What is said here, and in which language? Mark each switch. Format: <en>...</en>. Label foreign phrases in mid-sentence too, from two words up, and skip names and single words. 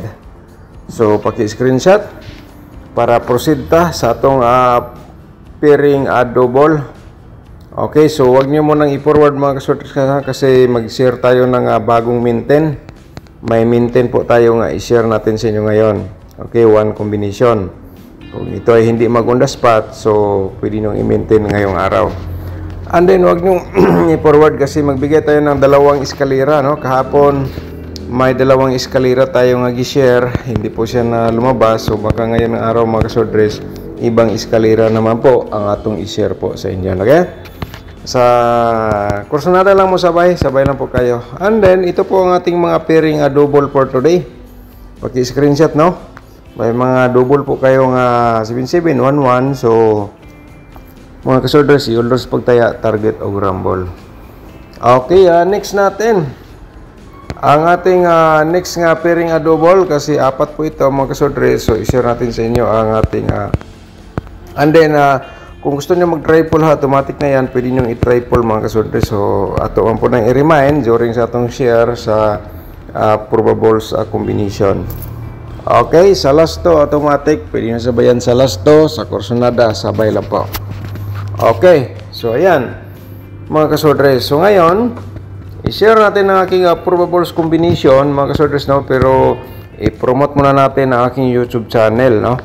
<ceb>So paki-screenshot para proceed ta sa atong</ceb> <en>pairing double.</en> <tl>Okay, so wag nyo munang i-forward mga kasordres kasi mag-share tayo ng bagong minten. May minten po tayo nga i-share natin sa inyo ngayon. Okay,</tl> <en>one combination.</en> <tl>Kung ito ay hindi mag-</tl> <en>on the spot,</en> <tl>so pwede nyo i-maintain ngayong araw. And then wag nyo i-forward kasi magbigay tayo ng dalawang eskalera no. Kahapon may dalawang eskalera tayo nga i-share, hindi po siya na lumabas. So baka ngayon ng araw mga kasordres, ibang eskalera naman po ang atong i-share po sa inyo. Okay? Sa kursonada lang mo sabay lang po kayo. And then ito po ang ating mga</tl> <en>pairing double for today.</en> <tl>Paki-screenshot no. May mga double po kayong 77, 11. So mga kasordres, i-always pagtaya target o grambol. Okay, next natin ang ating next nga</tl> <en>pairing double,</en> <tl>kasi apat po ito mga kasordres. So i-share natin sa inyo ang ating and then kung gusto nyo mag-triple ha, automatic na yan, pwede nyo i-triple mga kasordres.</tl> <ceb>So ato man po nang i-remind during sa atong share sa</ceb> <en>probables combination.</en> <tl>Okay, sa last to automatic, pwede nyo sabayan sa last to, sa kursonada sabay lang po. Okay, so ayan mga kasodres. So ngayon, i-share natin ang aking</tl> <en>probables combination</en> <tl>mga kasodres, no? Pero i-promote muna natin ang aking YouTube channel, no?</tl>